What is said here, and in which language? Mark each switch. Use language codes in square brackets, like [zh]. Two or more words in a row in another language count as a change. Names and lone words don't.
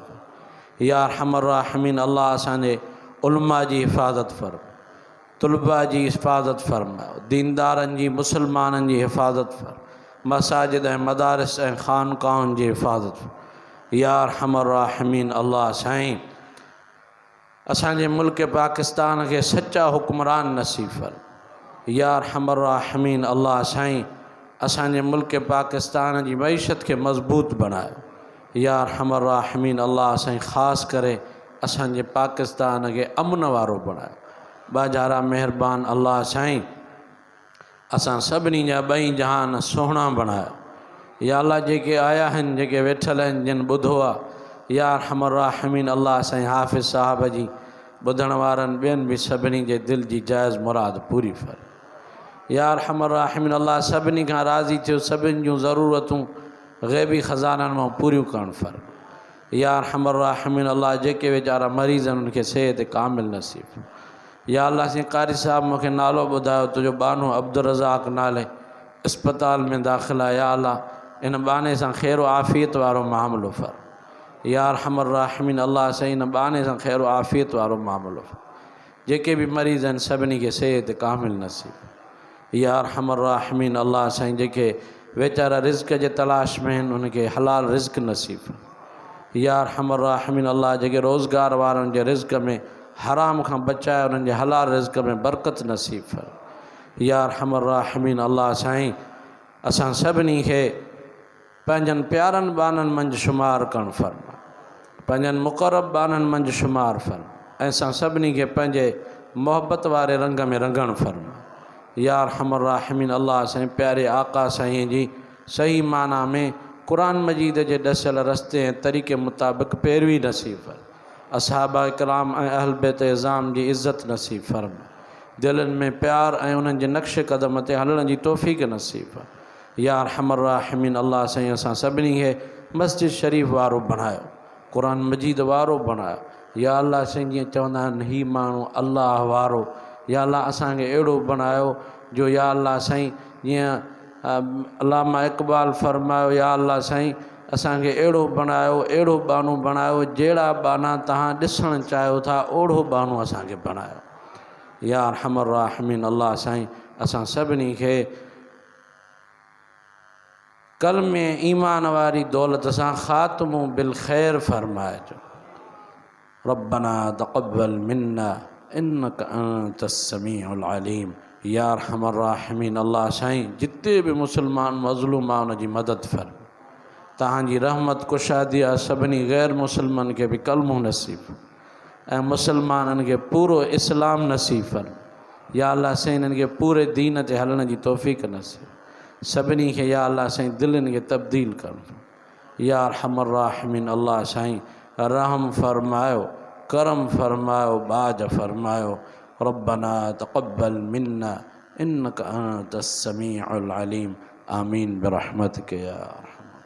[ar] يا رحمان راحمين [sd] अल्लाह असांजे उलमा जी हिफ़ाज़त फरमा, तुलबा जी हिफ़ाज़त फरमायो, दीनदारनि जी मुसलमाननि जी हिफ़ाज़त फर, मसाजिद ऐं मदारिस ऐं ख़ानक़ाहुनि जी हिफ़ाज़त फर। [ar] يا رحمان راحمين [sd] अल्लाह साईं असांजे मुल्क पाकिस्तान के सच्चा हुक्मरान नसीब फर। [ar] يا أرحم الراحمين [sd] अल्लाह साईं असांजे मुल्क पाकिस्तान की मईशत के मज़बूत बनायो। [ar] يا أرحم الراحمين [sd] अल्लाह साईं ख़ासि करे असांजे पाकिस्तान के अमन वारो बणायो। बाजारा मेहरबान अल्लाह साईं असां सभिनी जा ॿई जहान सुहिणा बणायो। या अल्लाह जेके आया आहिनि जेके वेठल आहिनि जिन ॿुधो आहे [ar] يا أرحم الراحمين [sd] अल्लाह साईं हाफ़िज़ साहब जी ॿुधण वारनि ॿियनि बि सभिनी जे दिल जी जाइज़ मुराद पूरी फर। [ar] يا أرحم الراحمين [sd] अल्लाह सभिनी खां राज़ी थियो सभिनी जूं ज़रूरतूं ग़ैबी ख़ज़ाननि मां पूरियूं करणु फर। [ar] يا أرحم الراحمين [sd] अल्लाह जेके वीचारा मरीज़ आहिनि उनखे सेहत कामिल नसीब। या अल्लाह साईं कारी साहब मूंखे नालो ॿुधायो तुंहिंजो बानो अब्दुल रज़ाक नाले अस्पताल में दाख़िल आहे। या अल्लाह इन बाने सां ख़ैर आफ़ियत वारो मामिलो फर। [ar] يا أرحم الراحمين [sd] अल्लाह साईं इन बाने सां ख़ैर आफ़ियत वारो मामिलो फर। जेके भी मरीज़ आहिनि सभिनी खे सेहत कामिल नसीब। [ar] يا أرحم الراحمين [sd] अल्लाह साईं जेके वेचारा रिज़्क़ जे तलाश में आहिनि उनखे हलाल रिज़्क़ नसीब। [ar] يا أرحم الراحمين [sd] अल्लाह जेके रोज़गार वारनि जे रिज़्क़ में हराम खां बचाए उन्हनि जे हलाल रिज़्क़ में बरकत नसीब फर। [ar] يا أرحم الراحمين [sd] अल्लाह साईं असां सभिनी खे पंहिंजनि प्यारनि बाननि मंझि शुमार करणु फरमा। पंहिंजनि मुक़रब बाननि मंझि शुमार फरमा ऐं असां सभिनी खे पंहिंजे मोहब्बत वारे रंग में रंगणु फरमा। [ar] يا أرحم الراحمين [sd] अल्लाह साईं प्यारे आका साईं जी सही माना में क़ुरान मजीद जे ॾसियल रस्ते ऐं तरीक़े मुताबिक़ पैरवी नसीब फर। असहाबा इकराम ऐं अहल बैत इज़ाम जी इज़्ज़त नसीब फरमा। दिलनि में प्यार ऐं उन्हनि जे नक्श कदम ते हलण जी तौफ़ीक़ नसीब फर। [ar] يا أرحم الراحمين [sd] अल्लाह साईं असां सभिनी खे मस्जिद शरीफ़ वारो बणायो क़ुरान मजीद वारो बणायो। या अल्लाह साईं जीअं चवंदा आहिनि ही माण्हू अल्लाह वारो। या अल्लाह असांखे अहिड़ो बणायो जो या अल्लाह साईं जीअं अल्लामा इक़बाल फरमायो या अल्लाह साईं असांखे अहिड़ो बणायो अहिड़ो बानो बणायो जहिड़ा बाना तव्हां ॾिसणु चाहियो था ओढ़ो बानो असांखे बणायो। [ar] يا أرحم الراحمين [sd] अल्लाह साईं असां सभिनी खे कलमे ईमान वारी दौलत सां ख़ात्मो बिल ख़ैर फरमाइजो। [ar] ربنا تقبل منا إنك أنت السميع العليم. يا أرحم الراحمين [sd] अल्लाह साईं जिते भी मुसलमान मज़लूम आहे उनजी मदद फर। तव्हांजी रहमत कुशादी आहे सभिनी ग़ैर मुसलमान के भी कलमो नसीब ऐं मुसलमाननि खे पूरो इस्लाम नसीब फर। या अल्लाह साईं इन्हनि खे पूरे दीन ते हलण जी तौफ़ीक़ नसीब सभिनी खे। या अल्लाह साईं दिलनि खे तब्दील करणु। [ar] يا أرحم الراحمين [sd] अल्लाह साईं रहम फरमायो करम फरमायो बाज फरमायो। [ar] ربنا تقبل منا إنك أنت السميع العليم. آمين برحمتك يا